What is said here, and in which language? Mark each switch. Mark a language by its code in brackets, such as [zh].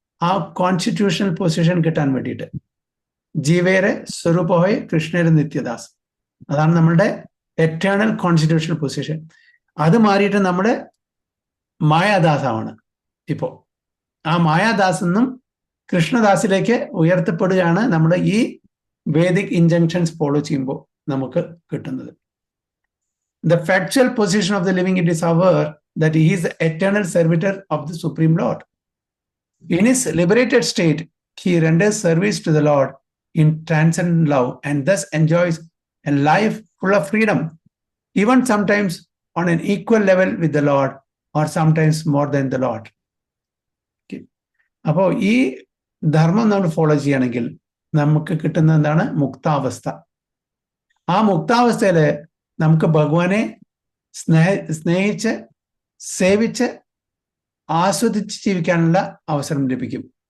[ml] ആ constitutional position കിട്ടാൻ വേണ്ടിയിട്ട്. [bn] ജീവേരെ സ്വരൂപഹോയ് കൃഷ്ണേരെ നിത്യദാസ്, [ml] അതാണ് നമ്മളുടെ എറ്റേണൽ കോൺസ്റ്റിറ്റ്യൂഷണൽ പൊസിഷൻ. അത് മാറിയിട്ട് നമ്മുടെ മായാദാസാണ് ഇപ്പോൾ. ആ മായാദാസ് നിന്നും കൃഷ്ണദാസിലേക്ക് ഉയർത്തപ്പെടുകയാണ് നമ്മുടെ ഈ വേദിക് ഇൻജങ്ഷൻസ് ഫോളോ ചെയ്യുമ്പോൾ നമുക്ക് കിട്ടുന്നത്. [en] The factual position of the living it is aware that he is the eternal servitor of the Supreme Lord. In his liberated state, he renders service to the Lord in transcendent love and thus enjoys a life full of freedom, even sometimes on an equal level with the Lord or sometimes more than the Lord. [ml] അപ്പോൾ ഈ ധർമ്മം നമ്മൾ follow ചെയ്യണമെങ്കിൽ നമുക്ക് കിട്ടുന്ന എന്താണ്? മുക്താവസ്ഥ. ആ മുക്താവസ്ഥയിൽ നമുക്ക് ഭഗവാനെ സ്നേഹിച്ച് സേവിച്ച് ആസ്വദിച്ച് ജീവിക്കാനുള്ള അവസരം ലഭിക്കും.